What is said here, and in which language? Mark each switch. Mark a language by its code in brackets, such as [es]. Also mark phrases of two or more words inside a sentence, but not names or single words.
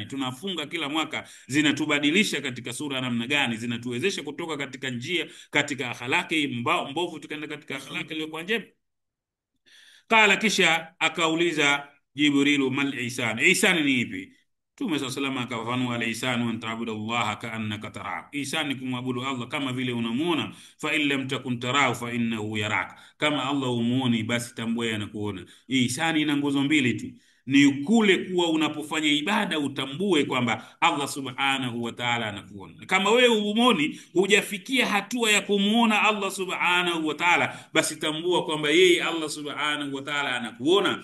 [sw] Tunafunga kila mwaka, zinatubadilisha katika sura ya namna gani? Zinatuwezesha kutoka katika njia, katika akhlaki mbovu tukaenda katika akhlaki iliyokuwa njema. Kala, kisha akauliza Jibrilu, [ar] ما الإحسان, [sw] ihsan ni ipi? Mtume [ar] صلى الله عليه وسلم [sw] akafafanua, [ar] الإحسان أن تعبد الله كأنك تراه, [sw] ihsan ni kumwabudu Allah kama vile unamuona. [ar] فإن لم تكن تراه فإنه يراك, [sw] kama Allah umuoni basi tambua anakuona. Ihsan ina nguzo mbili tu, ni kule kuwa unapofanya ibada utambue kwamba Allah [ar] سبحانه وتعالى [sw] anakuona. Kama wewe umuoni, hujafikia hatua ya kumuona Allah [ar] سبحانه وتعالى, [sw] basi tambua kwamba yeye Allah [ar] سبحانه وتعالى [sw] anakuona.